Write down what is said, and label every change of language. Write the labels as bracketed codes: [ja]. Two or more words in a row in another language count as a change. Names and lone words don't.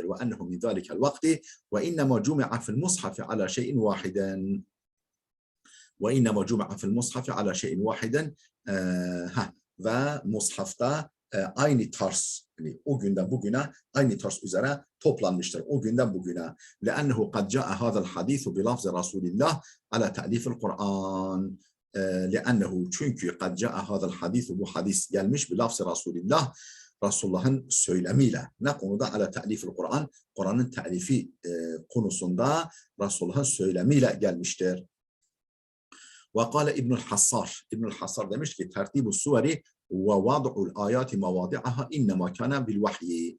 [ar] وأنه من ذلك الوقت وإنما جمع في المصحف على شيء واحد. وإنما جمع في المصحف على شيء واحد. [tr] Ve mushafta aynı tarz, yani o günden bugüne aynı tarz üzere toplanmıştır. O günden bugüne. [ar] لأنه قد جاء هذا الحديث بلفظ رسول الله على تأليف القرآن. لأنه çünkü قد جاء هذا الحديث, [tr] bu hadis gelmiş [ar] بلفظ رسول الله [tr] Resulullah'ın söylemiyle. Ne konuda? [ar] على تأليف القرآن. [tr] Kur'an'ın ta'lifi konusunda Resulullah'ın söylemiyle gelmiştir. [ar] وقال ابن الحصار. [tr] İbnül Hassar demiş ki [ar] ترتيب السور ووضع الآيات مواضعها إنما كان بالوحي.